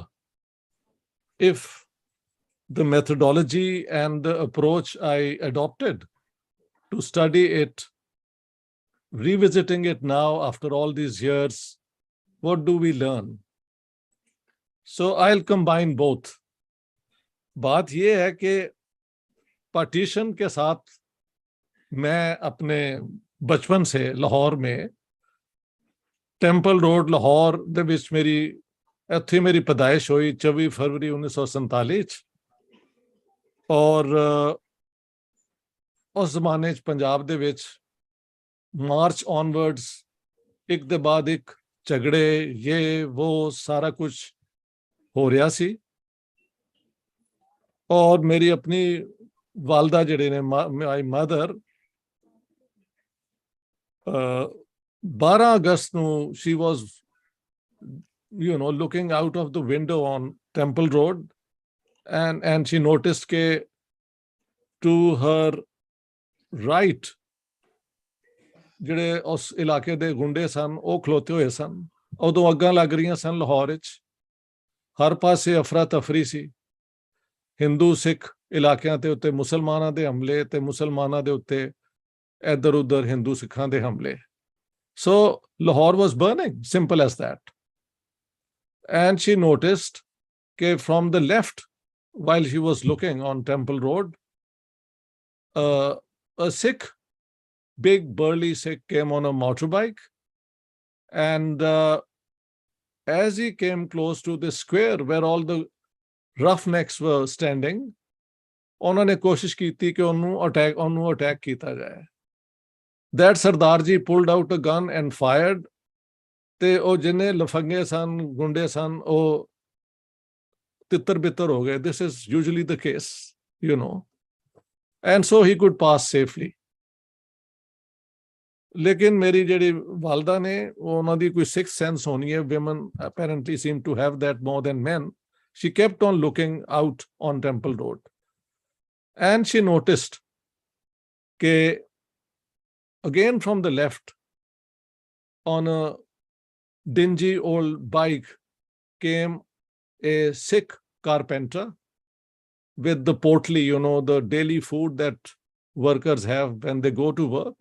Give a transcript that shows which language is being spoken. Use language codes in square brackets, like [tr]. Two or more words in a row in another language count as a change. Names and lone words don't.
[en] If the methodology and the approach I adopted to study it, revisiting it now after all these years, what do we learn? So I'll combine both. [hi] बात ये है कि partition के साथ मैं अपने बचपन से लाहौर में टेम्पल रोड लाहौर [pa] ਦੇ ਵਿੱਚ ਇੱਥੇ ਮੇਰੀ ਪੈਦਾਇਸ਼ ਹੋਈ 24 ਫਰਵਰੀ 1947 ਔਰ ਉਸ ਜ਼ਮਾਨੇ 'ਚ ਪੰਜਾਬ ਦੇ ਵਿੱਚ [en] March onwards [pa] ਇੱਕ ਦੇ ਬਾਅਦ ਇੱਕ ਝਗੜੇ ਇਹ ਉਹ ਸਾਰਾ ਕੁਝ ਹੋ ਰਿਹਾ ਸੀ ਔਰ ਮੇਰੀ ਆਪਣੀ ਵਾਲਦਾ ਜਿਹੜੇ ਨੇ [en] my mother [pa] 12 ਅਗਸਤ ਨੂੰ [en] she was looking out of the window on Temple Road and she noticed ke to her right [pa] ਜਿਹੜੇ ਉਸ ਇਲਾਕੇ ਦੇ ਗੁੰਡੇ ਸਨ ਉਹ ਖਲੋਤੇ ਹੋਏ ਸਨ ਉਦੋਂ ਅੱਗਾਂ ਲੱਗ ਰਹੀਆਂ ਸਨ ਲਾਹੌਰ ਵਿੱਚ ਹਰ ਪਾਸੇ ਅਫਰਾ ਤਫਰੀ ਸੀ ਹਿੰਦੂ ਸਿੱਖ ਇਲਾਕਿਆਂ ਦੇ ਉੱਤੇ ਮੁਸਲਮਾਨਾਂ ਦੇ ਹਮਲੇ ਤੇ ਮੁਸਲਮਾਨਾਂ ਦੇ ਉੱਤੇ ਇੱਧਰ ਉੱਧਰ ਹਿੰਦੂ ਸਿੱਖਾਂ ਦੇ ਹਮਲੇ [en] so Lahore was burning, simple as that. And she noticed that from the left, while she was looking on Temple Road, a Sikh big burly Sikh came on a motorbike, and as he came close to the square where all the roughnecks were standing, [pa] ਉਹਨਾਂ ਨੇ ਕੋਸ਼ਿਸ਼ ਕੀਤੀ ਕਿ ਉਹਨੂੰ ਅਟੈਕ ਕੀਤਾ ਜਾਏ। [en] That Sardar ji pulled out a gun and fired, [pa] ਤੇ ਉਹ ਜਿੰਨੇ ਲਫੰਗੇ ਸਨ, ਗੁੰਡੇ ਸਨ, ਉਹ ਤਿੱਤਰ ਬਿੱਤਰ ਹੋ ਗਏ। [en] This is usually the case, you know, and so he could pass safely. [pa] ਲੇਕਿਨ ਮੇਰੀ ਜਿਹੜੀ ਵਾਲਦਾ ਨੇ, ਉਹਨਾਂ ਦੀ ਕੋਈ [en] six sense [pa] ਹੋਣੀ ਹੈ। [en] Women apparently seem to have that more than men. She kept on looking out on Temple Road, and she noticed that again from the left, on a dingy old bike, came a Sikh carpenter with the portly, you know, the daily food that workers have when they go to work.